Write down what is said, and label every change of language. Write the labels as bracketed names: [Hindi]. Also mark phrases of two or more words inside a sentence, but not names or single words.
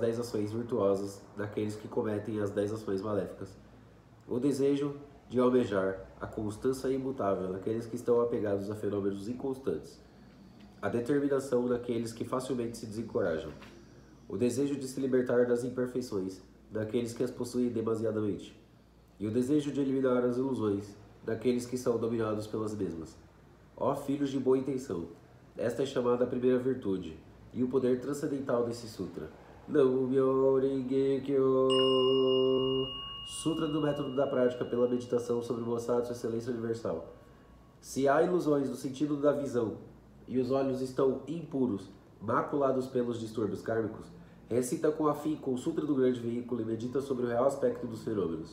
[Portuguese] 10 ações virtuosas daqueles que cometem as 10 ações maléficas, o desejo de almejar a constância imutável daqueles que estão apegados a fenômenos inconstantes, a determinação daqueles que facilmente se desencorajam, o desejo de se libertar das imperfeições daqueles que as possuem demasiadamente, e o desejo de eliminar as ilusões daqueles que são dominados pelas mesmas. Ó filhos de boa intenção, esta é chamada a primeira virtude, e o poder transcendental desse sutra. [Japanese] 南無妙法蓮華経. [Portuguese] Sutra do método da prática pela meditação sobre o Bosatsu Excelência Universal. Se há ilusões no sentido da visão, e os olhos estão impuros, maculados pelos distúrbios kármicos, recita com afinco o Sutra do Grande Veículo e medita sobre o real aspecto dos fenômenos.